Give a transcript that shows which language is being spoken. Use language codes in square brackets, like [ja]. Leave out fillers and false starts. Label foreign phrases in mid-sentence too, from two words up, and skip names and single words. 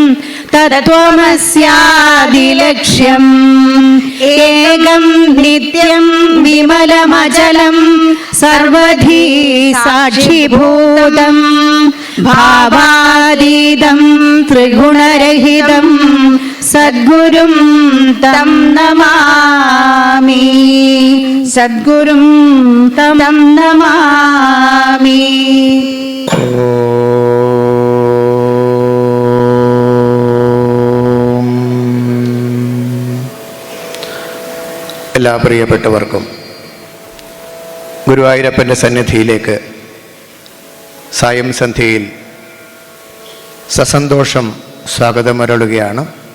[sa] तत्त्वमस्यादिलक्ष्यम् एकं नित्यं विमलमचलं सर्वधी साक्षिभूतं भावातीतं त्रिगुणरहितं सद्गुरुं तं नमामि सद्गुरुं तं नमामि। [ml] എല്ലാ പ്രിയപ്പെട്ടവർക്കും ഗുരുവായൂരപ്പൻ്റെ സന്നിധിയിലേക്ക് സായം സന്ധ്യയിൽ സസന്തോഷം സ്വാഗതമരുളുകയാണ്.